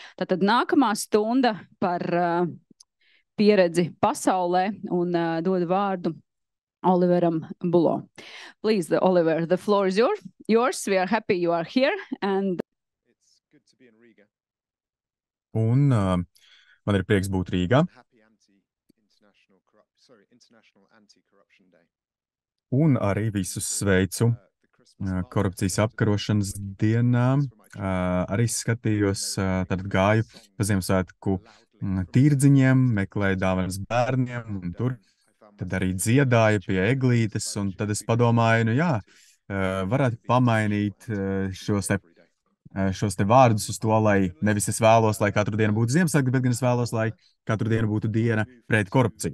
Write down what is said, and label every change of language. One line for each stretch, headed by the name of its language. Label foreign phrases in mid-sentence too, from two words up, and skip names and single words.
Latvian: Tātad nākamā stunda par pieredzi pasaulē un dodu vārdu Oliveram Bulo.
English: Please, Oliver, the floor is yours. We are happy you are here. And it's good to be in Riga.
Latvian: Un man ir prieks būt Rīgā.
English: International Anti-Corruption Day.
Latvian: Un arī visus sveicu korupcijas apkarošanas dienā. Arī skatījos, tad gāju pa Ziemassvētku tirdziņiem, meklēju dāvanas bērniem, un tur tad arī dziedāju pie eglītes, un tad es padomāju, nu jā, varētu pamainīt šos te vārdus uz to, lai nevis es vēlos, lai katru dienu būtu Ziemassvētki, bet gan es vēlos, lai katru dienu būtu diena pret korupciju.